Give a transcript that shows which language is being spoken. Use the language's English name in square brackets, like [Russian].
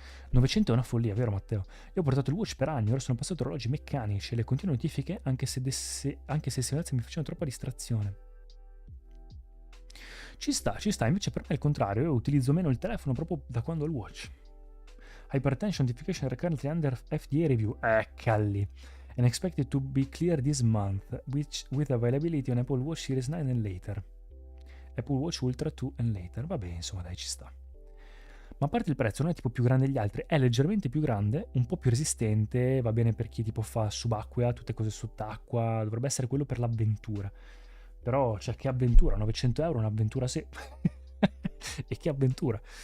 [Italian] 900 è una follia, vero Matteo? Io ho portato il watch per anni, ora sono passato a orologi meccanici e le continue notifiche, anche se il silenzio mi facevano troppa distrazione. Ci sta, invece per me è il contrario, io utilizzo meno il telefono proprio da quando ho il watch. [English] Hypertension notification are currently under FDA review. Calli. And expected to be clear this month, with availability on Apple Watch Series 9 and later. Apple Watch Ultra 2 and later. [Italian] Vabbè, insomma, dai, ci sta. Ma a parte il prezzo, non è tipo più grande degli altri, è leggermente più grande, un po' più resistente, va bene per chi tipo fa subacquea, tutte cose sott'acqua, dovrebbe essere quello per l'avventura. Però, cioè, che avventura? 900 euro, un'avventura sì. E che avventura.